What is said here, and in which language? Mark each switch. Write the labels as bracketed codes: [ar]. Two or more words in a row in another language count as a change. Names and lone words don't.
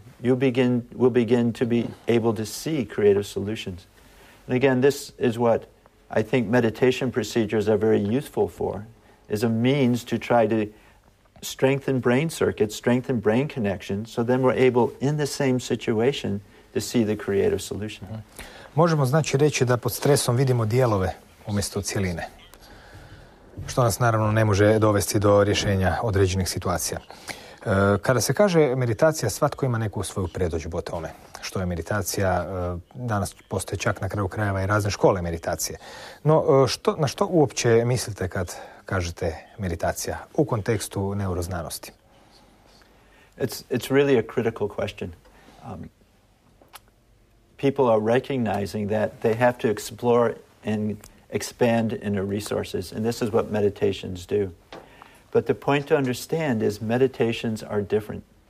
[en] Will begin to be able to see creative solutions. And again, this is what I think meditation procedures are very useful for, is a means to try to strengthen brain circuits, strengthen brain connections, so then we're able, in the same situation, to see the creative solution. [hr] Možemo znači reći da pod stresom vidimo dijelove umjesto cjeline, što nas naravno ne može dovesti do rješenja određenih situacija. Kada se kaže meditacija, svatko ima neku svoju predodžbu o tome. Što je meditacija, danas postoje čak na kraju krajeva i razne škole meditacije. No, na što uopće mislite kad kažete meditacija u kontekstu neuroznanosti? [en] It's really a critical question. People are recognizing that they have to explore and expand inner resources, and this is what meditations do. But the point to understand is meditations are different.